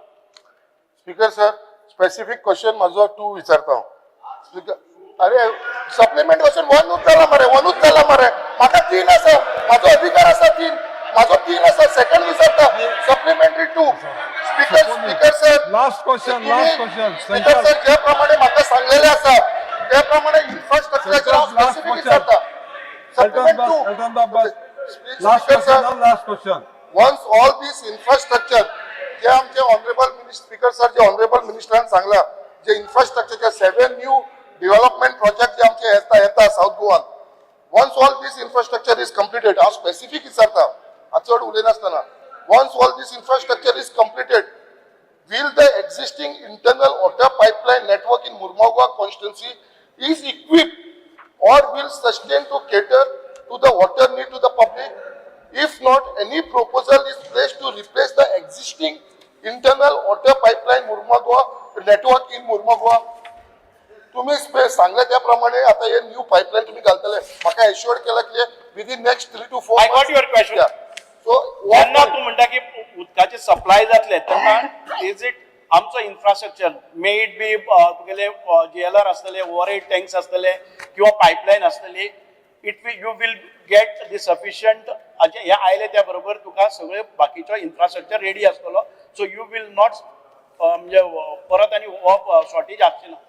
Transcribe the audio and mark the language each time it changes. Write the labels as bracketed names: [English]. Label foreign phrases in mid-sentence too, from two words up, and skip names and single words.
[English] Speaker sir specific question [Konkani] माझो 2 विचारता हांव स्पीकर अरे [English] supplement question [Konkani] 1 जाला मरे म्हाका 3 आसा माझो अधिकार आसा 3 माझो 3 आसा सेकंड विचारता [English] supplementary 2 Speaker sir last question Speaker sir [Konkani] ज्या प्रमाणे म्हाका सांगलेले आसा त्या प्रमाणे इन्फ्रास्ट्रक्चरचे हांव स्पेसिफिक विचारता सप्लिमेंट 2 [English] last question once all this infrastructure [Konkani] जे आमचे [English] honorable Speaker sir [Konkani] जे ऑनरेबल मिनिस्टरान सांगला जे इन्फ्रास्ट्रक्चरचे 7 [English] new development project [Konkani] जे आमचे येता साऊथ गोवान once [English] all this infrastructure is completed [Konkani] हांव स्पेसिफिक विचारता चड उलयनासतना [English] once all this infrastructure is completed will the existing internal water pipeline network in Murmagaon constituency is equipped or will sustain to cater to the water need to the public if not any proposal is placed to replace the existing internal water pipeline Murmagaon network in Murmagaon [Konkani] तुम्ही सांगले त्याप्रमाणे आता हे न्यू पाइपलाइन तुम्ही घालतले म्हाका एश्योर्ड केला की [English] within next 3 to 4 I got your question सो [Konkani] जेन्ना तू म्हणटा की उदकाचे सप्लाय जातले तेन्ना [English] is it [Konkani] आमचो इन्फ्रास्ट्रक्चर [English] may it be [Konkani] तुगेले GLR आसतले [English] overhead tanks [Konkani] आसतले किंवा पायपलायन आसतली [English] you will get the sufficient [Konkani] हे आयले त्या बरोबर तुका सगळे बाकीचो इन्फ्रास्ट्रक्चर रेडी आसतलो [English] so you will not [Konkani] म्हणजे परत आणि शॉर्टेज आसची ना